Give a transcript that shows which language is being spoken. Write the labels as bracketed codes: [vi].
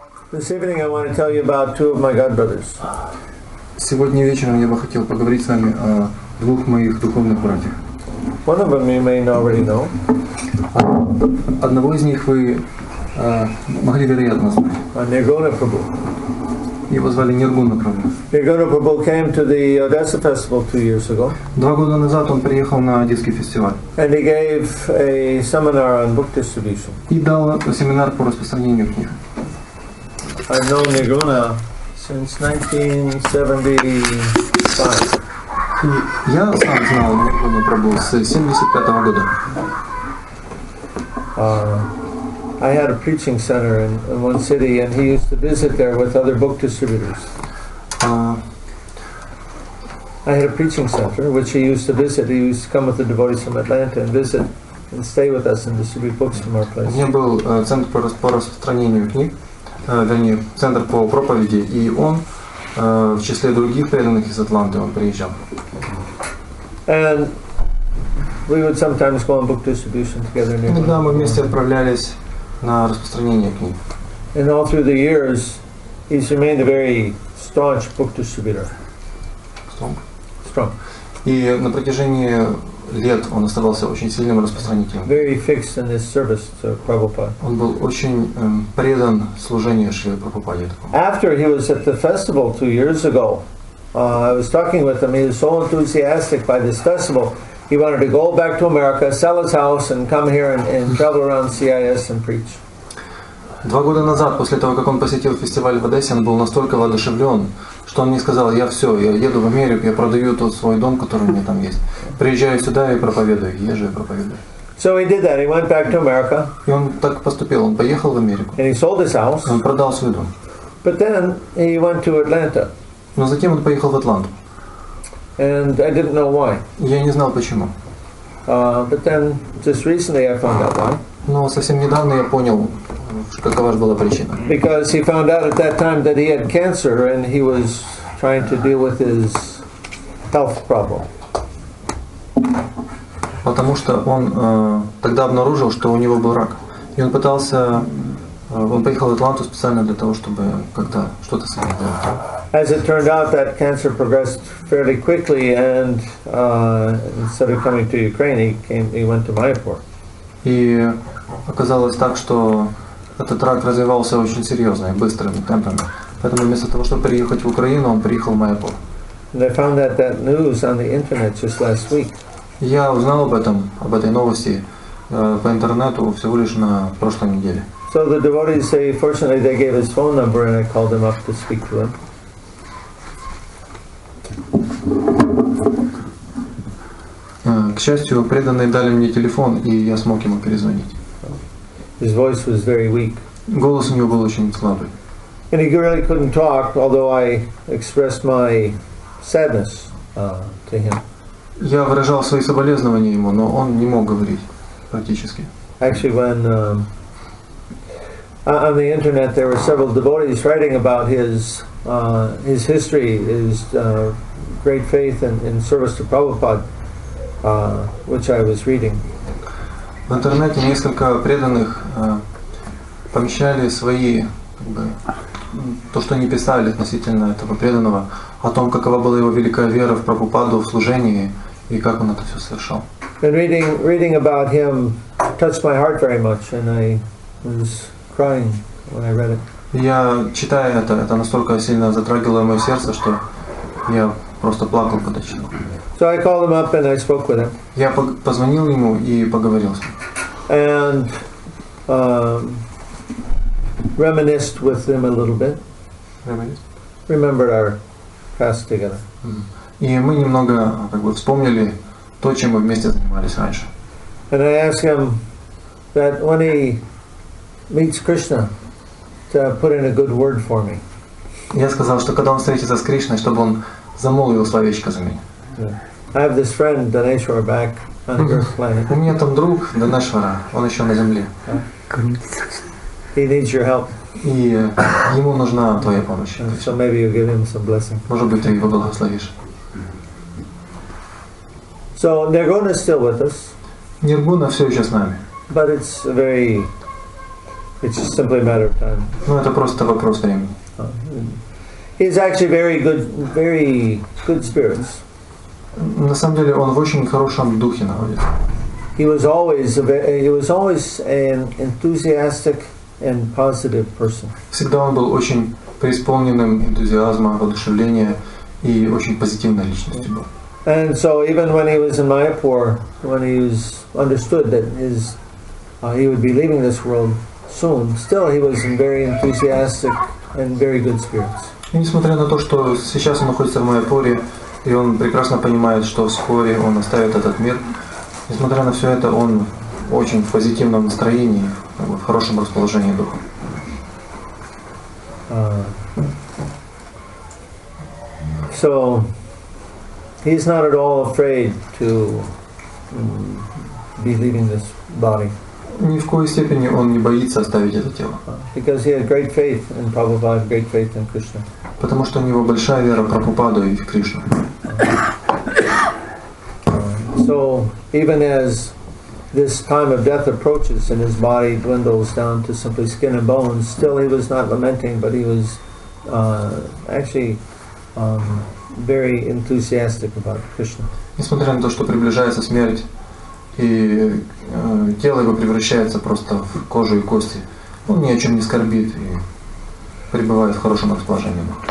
[en] This evening I want to tell you about two of my godbrothers. [ru] Сегодня вечером я бы хотел поговорить с вами о двух моих духовных братьях. [en] One of them you may already know. [ru] Одного из них вы могли вероятно знать. [en] Nirguna Prabhu. [ru] Его звали Ниргуна Прабху. [en] Nirguna Prabhu came to the Odessa festival 2 years ago. [ru] 2 года назад он приехал на Одесский фестиваль. [en] And he gave a seminar on book distribution. [ru] И дал семинар по распространению книг. [en] I've known Nirguna since 1975. [ru] И я сам знал Ниргуну Прабху с 1975 года. [en] I had a preaching center in one city, and he used to visit there with other book distributors. I had a preaching center which he used to visit. He used to come with the devotees from Atlanta and visit and stay with us and distribute books from our place. [ru] У меня был центр по распространению книг, вернее, центр по проповеди, и он в числе других преданных из Атланты он приезжал. [en] And we would sometimes go on book distribution together. [ru] Иногда мы вместе отправлялись на распространение книг. [en] And all through the years, he's remained a very staunch book distributor. Strong. [ru] И на протяжении лет он оставался очень сильным распространителем. [en] Very fixed in his service to Prabhupada. [ru] Он был очень предан служению Шри Прабхупаде. [en] After he was at the festival 2 years ago, I was talking with him. He was so enthusiastic by this festival. He wanted to go back to America, sell his house, and come here and travel around CIS and preach. [ru] 2 года назад, после того, как он посетил фестиваль в Одессе, он был настолько воодушевлен, что он мне сказал: я еду в Америку, я продаю тот свой дом, который у меня там есть. Приезжаю сюда и проповедую, езжу и проповедую. [en] So he did that. He went back to America. [ru] И он так поступил, он поехал в Америку. [en] And he sold his house. [ru] Он продал свой дом. [en] But then he went to Atlanta. [ru] Но затем он поехал в Атланту. [en] And I didn't know why. [ru] Я не знал почему. [en] But then just recently I found out why. [ru] Но совсем недавно я понял, какова же была причина. [en] Because he found out at that time that he had cancer and he was trying to deal with his health problem. [ru] Потому что он тогда обнаружил, что у него был рак. И он поехал в Атланту специально для того, чтобы как-то что-то с этим делать. [en] As it turned out, that cancer progressed fairly quickly, and instead of coming to Ukraine, he went to Mayapur. [ru] И оказалось так, что этот рак развивался очень серьезно и быстрыми темпами. Поэтому вместо того, чтобы приехать в Украину, он приехал в Майяпур. [en] And I found that news on the internet just last week. [ru] Я узнал об этой новости по интернету всего лишь на прошлой неделе. [en] So the devotees say, fortunately, they gave his phone number, and I called him up to speak to him. [ru] К счастью, преданные дали мне телефон, и я смог ему перезвонить. [en] His voice was very weak. [ru] Голос у него был очень слабый. [en] And he really couldn't talk, although I expressed my sadness to him. [ru] Я выражал свои соболезнования ему, но он не мог говорить практически. [en] Actually, when on the internet there were several devotees writing about his history, his great faith in service to Prabhupada, which I was reading. [ru] В интернете несколько преданных помещали свои, то, что они писали относительно этого преданного, о том, какова была его великая вера в Прабхупаду, в служении и как он это все совершал. [en] And reading about him touched my heart very much, and I was crying when I read it. [ru] Я, читая это настолько сильно затрагивало мое сердце, что я просто плакал, когда читал. [en] So I called him up and I spoke with him. [ru] Я позвонил ему и поговорил с ним. [en] And reminisced with him a little bit. Remembered our past together. [ru] И мы немного вспомнили то, чем мы вместе занимались раньше. [en] And I asked him that when he meets Krishna, to put in a good word for me. [ru] Я сказал, что когда он встретится с Кришной, чтобы он замолвил словечко за меня. [en] I have this friend Dhanesvara back on the Earth planet. [ru] У меня там друг Dhanesvara, он еще на Земле. [en] He needs your help. [ru] И ему нужна твоя помощь. [en] So maybe you give him some blessing. [ru] Может быть, ты его благословишь. [en] So Nirguna is still with us. [ru] Ниргуна все еще с нами. [en] But it's a very It's just simply a matter of time. [ru] Ну, это просто вопрос времени. [en] He's actually very good spirits. [ru] На самом деле он в очень хорошем духе находится. [en] He was always an enthusiastic and positive person. [ru] Всегда он был очень преисполненным энтузиазма, воодушевления и очень позитивной личностью был. [en] And so even when he was in Mayapur, when he was understood that he would be leaving this world soon, still he was in very enthusiastic and very good spirits. [ru] И несмотря на то, что сейчас он находится в Майяпуре, и он прекрасно понимает, что вскоре он оставит этот мир, несмотря на все это, он очень в позитивном настроении, в хорошем расположении духа. [en] So he's not at all afraid to be leaving this body. [ru] Ни в коей степени он не боится оставить это тело. [en] Because he had great faith in Prabhupada, great faith in Krishna. [ru] Потому что у него большая вера в Прабхупаду и в Кришну. [en] So even as this time of death approaches and his body dwindles down to simply skin and bones, still he was not lamenting, but he was actually very enthusiastic about Krishna. [ru] Несмотря на то, что приближается смерть, и тело его превращается просто в кожу и кости, он ни о чем не скорбит и пребывает в хорошем расположении.